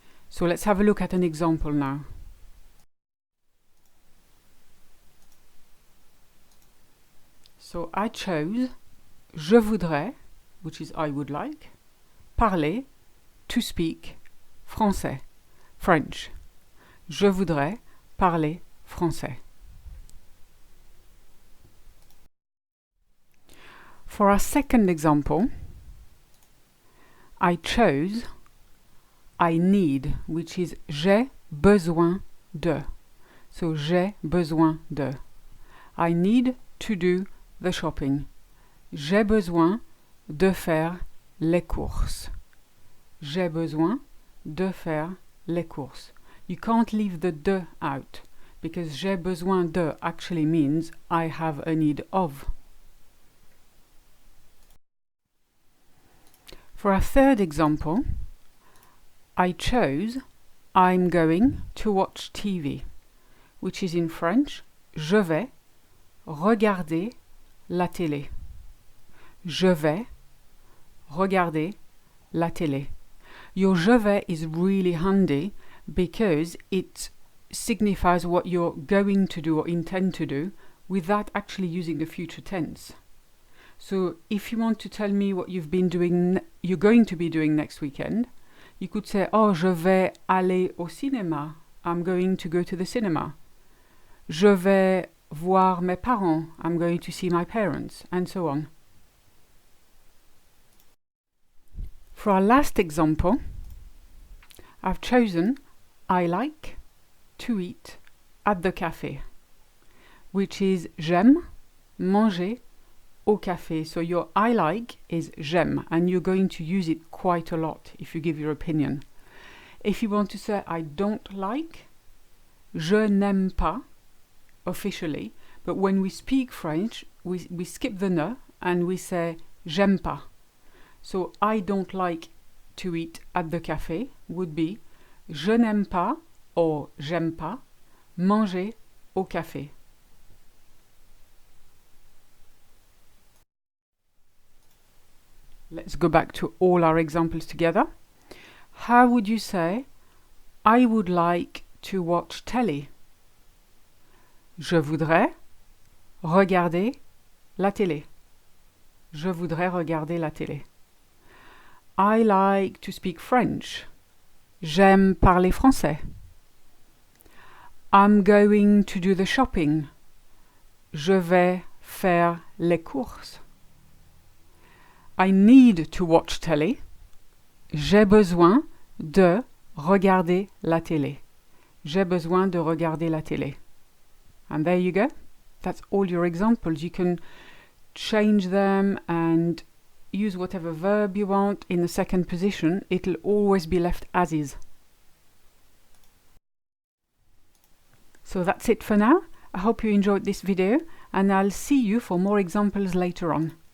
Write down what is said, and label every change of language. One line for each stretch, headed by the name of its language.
English: So let's have a look at an example now. So I chose
French: je voudrais,
English: which is I would like,
French: parler,
English: to speak,
French: français,
English: French.
French: Je voudrais parler français.
English: For our second example, I chose I need, which is
French: j'ai besoin de. So j'ai besoin de.
English: I need to do the shopping.
French: J'ai besoin de faire les courses. J'ai besoin de faire les courses.
English: You can't leave the de out because
French: j'ai besoin de
English: actually means I have a need of. For our third example, I chose I'm going to watch TV, which is in French
French: je vais regarder la télé. Je vais regarder la télé.
English: Your
French: je vais
English: is really handy because it signifies what you're going to do or intend to do without actually using the future tense. So if you want to tell me what you're going to be doing next weekend, you could say, oh,
French: je vais aller au cinéma.
English: I'm going to go to the cinema.
French: Je vais voir mes parents.
English: I'm going to see my parents, and so on. For our last example, I've chosen I like to eat at the cafe, which is
French: j'aime manger au café.
English: So your I like is
French: j'aime,
English: and you're going to use it quite a lot if you give your opinion. If you want to say I don't like,
French: je n'aime pas,
English: officially, but when we speak French, we skip the ne and we say
French: j'aime pas.
English: So I don't like to eat at the cafe would be
French: je n'aime pas
English: or
French: j'aime pas manger au café.
English: Let's go back to all our examples together. How would you say I would like to watch telly?
French: Je voudrais regarder la télé. Je voudrais regarder la télé.
English: I like to speak French.
French: J'aime parler français.
English: I'm going to do the shopping.
French: Je vais faire les courses.
English: I need to watch telly.
French: J'ai besoin de regarder la télé. J'ai besoin de regarder la télé.
English: And there you go. That's all your examples. You can change them and use whatever verb you want in the second position. It'll always be left as is. So that's it for now. I hope you enjoyed this video, and I'll see you for more examples later on.